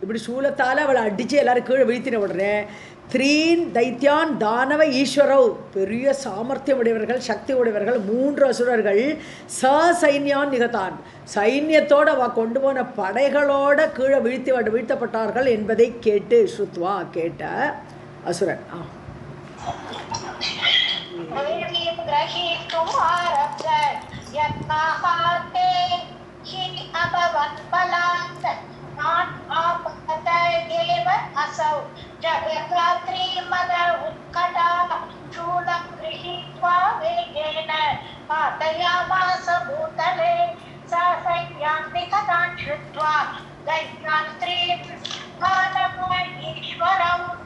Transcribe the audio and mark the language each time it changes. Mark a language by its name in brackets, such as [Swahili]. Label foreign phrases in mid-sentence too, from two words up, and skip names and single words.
[Tamil] இப்படி சூலத்தால் அவளை அடித்து எல்லாரும் கீழே வீழ்த்தின உடனே [Sanskrit] त्रीन् दैत्यान् दानव ईश्वरौ [Tamil] பெரிய சாமர்த்தியம் உடையவர்கள் சக்தி உடையவர்கள் 3 அசுரர்கள் [Sanskrit] सैन्यान् निहतान् [Tamil] சைன்யத்தோடு அவ கொண்டு போன படைகளோட கீழே வீழ்த்தப்பட்டார்கள் என்பதை கேட்டு ஸ்ருத்வா கேட்ட அசுரன் [Sanskrit] जगद्रात्रि मद उत्कटा शूलं गृहीत्वा वेगेन पातयामास भूतले सा सैन्यान् निकटान् श्रुत्वा दैत्यान् स्त्रीन् ईश्वरम्